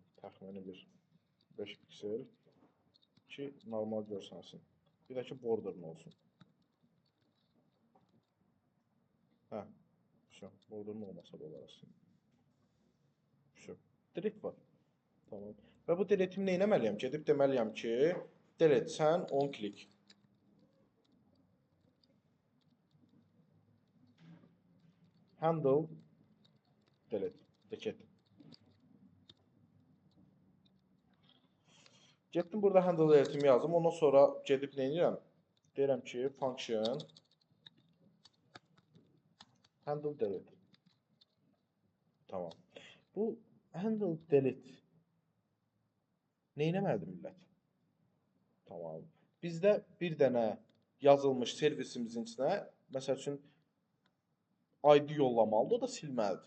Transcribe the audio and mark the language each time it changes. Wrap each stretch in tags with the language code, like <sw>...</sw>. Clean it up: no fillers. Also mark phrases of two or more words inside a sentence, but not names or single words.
<az>Təxmini bir 5 piksel ki normal görsənsin. Bir də ki border'ın olsun. Hə. Border'ın olmasa da olar aslında. Delete var. Tamam. Və bu delete'imi nə etməliyəm? Gedib deməliyəm ki, delete sən</az> <en>on click. Handle delete. Deket.</en> <az>Getdim burada</az> <en>handle delete'imi</en> <az>yazdım. Ondan sonra gedib nə edirəm? Deyirəm ki,</az> <en>function handle delete.</en> <az>Tamam. Bu</az> <en>handle delete</en> <az>nə etməlidir millət? Tamam. Bizdə bir dənə yazılmış servisimizin içinə, məsəl üçün ID yollamalıdır, o da silməlidir.</az>